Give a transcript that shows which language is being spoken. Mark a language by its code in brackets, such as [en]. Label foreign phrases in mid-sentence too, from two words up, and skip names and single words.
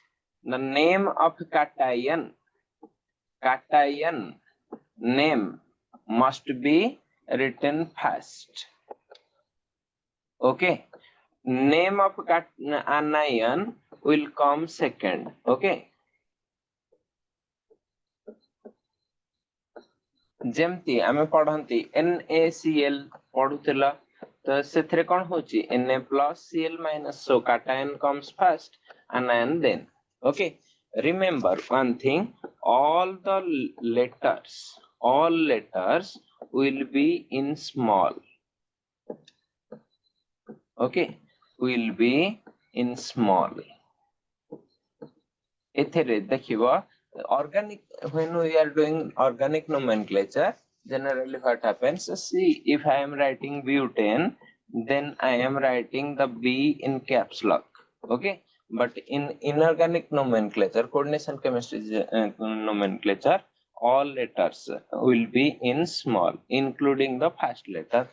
[en] The name of cation name must be written first. Okay, name of anion will come second. Okay, [spv] ଜେମତି ଆମେ ପଢ଼ନ୍ତି NaCl ପଢ଼ୁତିଲା ତୋ ସେଥରେ କୋନ ହୋଚି [en] Na plus Cl minus, so cation comes first, anion then. Okay, remember one thing, all letters will be in small. Okay, will be in small. [spv] ଏଥେରେ ଦେଖିବୋ [en] organic, when we are doing organic nomenclature, generally what happens, see, if I am writing butane, then I am writing the B in caps lock. Okay, but in inorganic nomenclature, coordination chemistry nomenclature, all letters will be in small, including the first letter.